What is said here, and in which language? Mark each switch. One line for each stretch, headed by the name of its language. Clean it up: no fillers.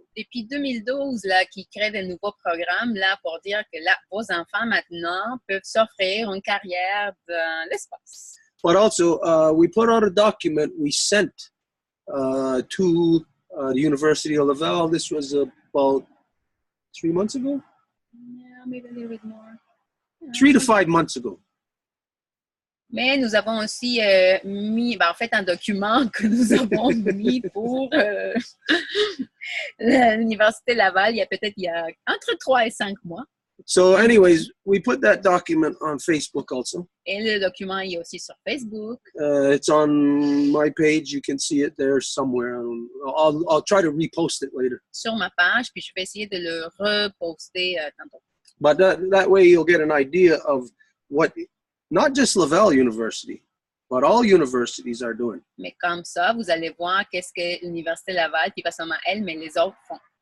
French: depuis 2012, là, qui créent de nouveaux programmes là, pour dire que là, vos enfants maintenant peuvent s'offrir une carrière dans l'espace.
English: But also, we put out a document we sent to the University of Laval. This was about 3 months ago? Yeah, maybe a little bit more. 3 to 5 months ago.
French: Mais nous avons aussi mis, en fait, un document que nous avons mis pour l'Université Laval il y a entre 3 et 5 mois.
English: So anyways, we put that document on Facebook also.
French: Et le document est aussi sur Facebook.
English: It's on my page. You can see it there somewhere. I'll try to repost it later.
French: Sur ma page, puis je vais essayer de le reposter tantôt.
English: But that way you'll get an idea of what not just Laval University, but all universities are doing.
French: Mais comme ça, vous allez voir qu'est-ce que l'Université Laval, puis pas seulement elle, mais les autres font.